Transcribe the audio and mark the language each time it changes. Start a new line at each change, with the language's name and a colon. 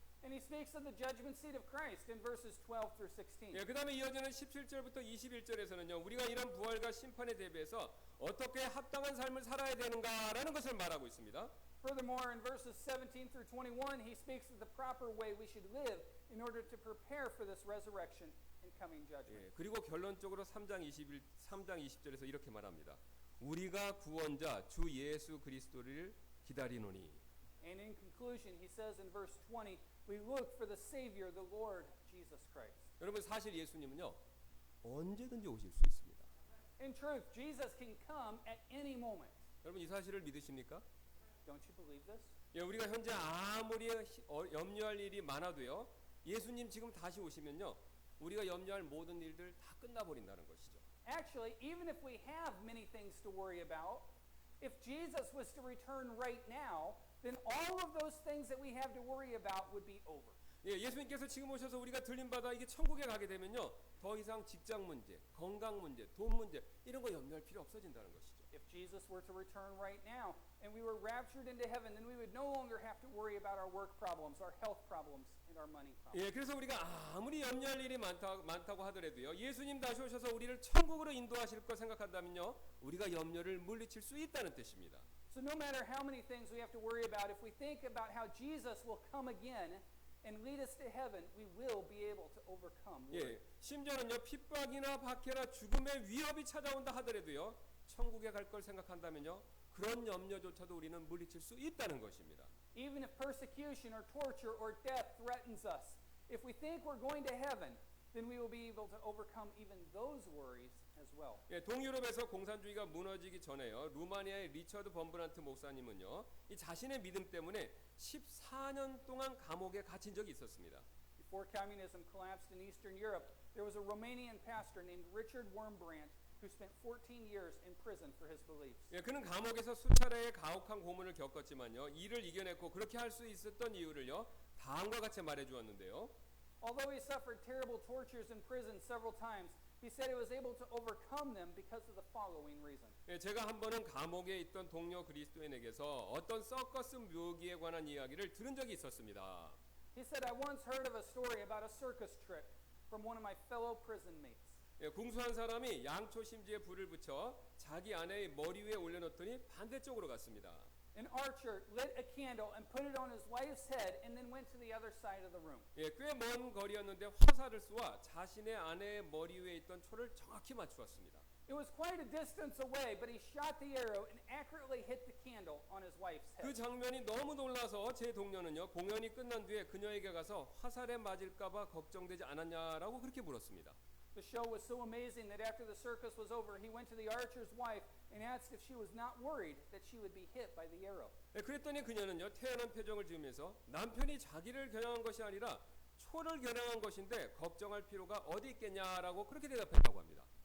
English: And he speaks of the judgment seat of Christ in verses 12 through 16.
Korean: 예, 그다음에 이어지는 17절부터 21절에서는요 우리가 이런 부활과 심판에 대비해서 어떻게 합당한 삶을 살아야 되는가라는 것을 말하고 있습니다.
English: Furthermore, in verses 17 through 21, he speaks of the proper way we should live in order to prepare for this resurrection and coming judgment.
Korean: 예, 그리고 결론적으로 3장 20절에서 이렇게 말합니다. 우리가 구원자 주 예수 그리스도를 기다리노니.
English: And in conclusion, he says in verse 20, we look for the Savior, the Lord Jesus Christ.
Korean: 여러분 사실 예수님은요 언제든지 오실 수 있습니다.
English: In truth, Jesus can come at any moment.
Korean: 여러분 이 사실을 믿으십니까?
English: Don't you believe this?
Korean: 예, 우리가 현재 아무리 염려할 일이 많아도요 예수님 지금 다시 오시면요 우리가 염려할 모든 일들 다 끝나버린다는 것이죠.
English: Actually, even if we have many things to worry about, if Jesus was to return right now, then all of those things that we have to worry about would be over.
Korean: 예, 예수님께서 지금 오셔서 우리가 들림받아 이게 천국에 가게 되면요 더 이상 직장 문제, 건강 문제, 돈 문제 이런 거 염려할 필요 없어진다는 것이죠.
English: If Jesus were to return right now and we were raptured into heaven, then we would no longer have to worry about our work problems, our health problems, and our money problems.
Korean: 예, 그래서 우리가 아무리 염려할 일이 많다고 하더라도요 예수님 다시 오셔서 우리를 천국으로 인도하실 거 생각한다면요 우리가 염려를 물리칠 수 있다는 뜻입니다.
English: So no matter how many things we have to worry about, if we think about how Jesus will come again and lead us to heaven, we will be able to overcome worry.
Korean: 예, 심지어는요 핍박이나 박해나 죽음의 위협이 찾아온다 하더라도요 천국에 갈 걸 생각한다면요 그런 염려조차도 우리는 물리칠 수 있다는 것입니다.
English: Even if persecution or torture or death threatens us, if we think we're going to heaven, then we will be able to overcome even those worries as well.
Korean: 예, 동유럽에서 공산주의가 무너지기 전에요 루마니아의 리처드 범브란트 목사님은요 이 자신의 믿음 때문에 14년 동안 감옥에 갇힌 적이 있었습니다.
English: Before communism collapsed in Eastern Europe, there was a Romanian pastor named Richard Wurmbrandt who spent 14 years in prison for his beliefs.
Korean: 예, 그는 감옥에서 수차례의 가혹한 고문을 겪었지만요 이를 이겨냈고 그렇게 할 수 있었던 이유를요 다음과 같이 말해주었는데요.
English: Although he suffered terrible tortures in prison several times, he said he was able to overcome them because of the following reason.
Korean: 예, 제가 한 번은 감옥에 있던 동료 그리스도인에게서 어떤 서커스 묘기에 관한 이야기를 들은 적이 있었습니다.
English: He said, I once heard of a story about a circus trick from one of my fellow prison mates.
Korean: 예, 궁수한 사람이 양초 심지에 불을 붙여 자기 아내의 머리 위에 올려놓더니 반대쪽으로 갔습니다.
English: An archer lit a candle and put it on his wife's head and then went to the other side of the room.
Korean: 예, 꽤 먼 거리였는데 화살을 쏘아 자신의 아내의 머리 위에 있던 초를 정확히 맞추었습니다.
English: It was quite a distance away, but he shot the arrow and accurately hit the candle on his wife's
Korean: 그
English: head.
Korean: 장면이 너무 놀라서 제 동료는요, 공연이 끝난 뒤에 그녀에게 가서 화살에 맞을까봐 걱정되지 않았냐라고 그렇게 물었습니다.
English: The show was so amazing that after the circus was over, he went to the archer's wife and asked if she was not worried that she would be hit by the arrow.
Korean: 예, 그랬더니 그녀는요, 태연한 표정을 지으면서 남편이 자기를 겨냥한 것이 아니라 초를 겨냥한 것인데 걱정할 필요가 어디 있겠냐라고 그렇게 대답했다고 합니다.